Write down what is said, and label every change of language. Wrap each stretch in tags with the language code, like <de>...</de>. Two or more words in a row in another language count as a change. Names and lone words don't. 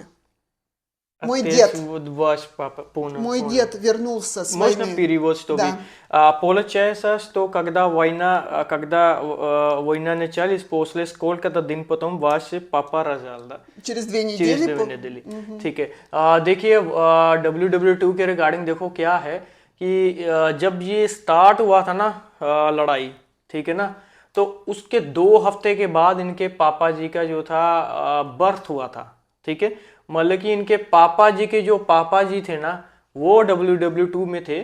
<ru>Мой дед. Вот ваш папа, Мой дед вернулся с войны. Можно перевод, чтобы... Да. Получается, что когда война началась, после сколько-то दिन потом ваш папа рожал, да? Через 2 недели. через 2 недели.</ru> <hi>ठीक है. देखिए WW2 के रिगार्डिंग देखो क्या है कि जब ये स्टार्ट हुआ था ना लड़ाई, ठीक है ना, तो उसके 2 हफ्ते के बाद इनके पापा जी का जो था बर्थ हुआ था, ठीक है. मतलब कि इनके पापा जी के जो पापा जी थे ना, वो WW2 में थे.</hi>